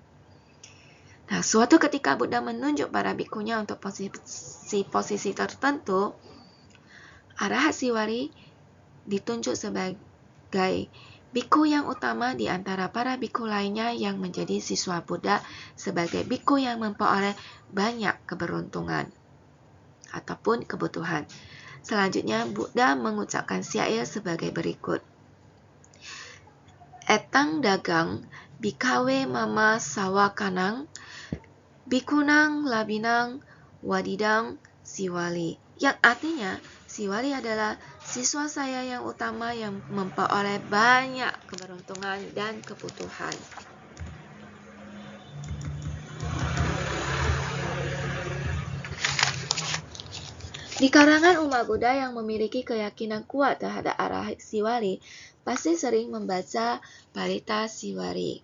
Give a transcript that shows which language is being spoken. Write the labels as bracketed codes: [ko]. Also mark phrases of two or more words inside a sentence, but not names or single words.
[id] Nah, suatu ketika Buddha menunjuk para bikhunya untuk posisi tertentu, Arahat Siwari ditunjuk sebagai biku yang utama di antara para biku lainnya yang menjadi siswa Buddha sebagai biku yang memperoleh banyak keberuntungan ataupun kebutuhan. Selanjutnya, Buddha mengucapkan syair sebagai berikut. [pi] Etang dagang, bikawe mama sawakanang, bikunang labinang, wadidang siwali. [id] Yang artinya, Siwali adalah siswa saya yang utama yang memperoleh banyak keberuntungan dan kebutuhan. Di kalangan umat Buddha yang memiliki keyakinan kuat terhadap Arahat Siwali, pasti sering membaca Parita Siwari.